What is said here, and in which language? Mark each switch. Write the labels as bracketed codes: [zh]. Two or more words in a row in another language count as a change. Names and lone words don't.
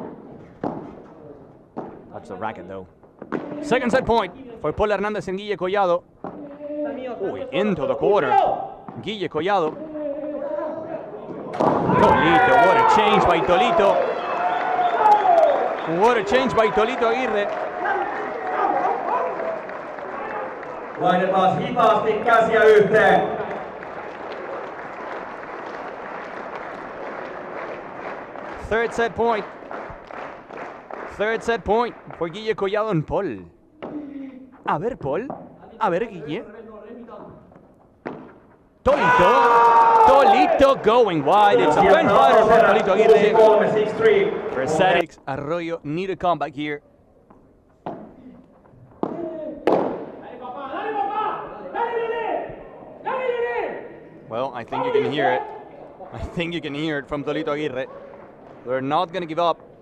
[en] That's the racket though. Second set point for Paul Hernandez and Guille Collado. Uy, into the corner. Guille Collado. Tolito, what a change by Tolito. What a change by Tolito Aguirre. [fi] Laitetaan hitaasti käsiä yhteen. [en] Third set point. Third set point for Guille Collado and Paul. [es] A ver, Paul. A ver, Guille. [en] Tolito going wide. It's a bench fighter for Tolito Aguirre. For set, Arroyo need a comeback here. Well, I think you can hear it. I think you can hear it from Tolito Aguirre. They're not going to give up.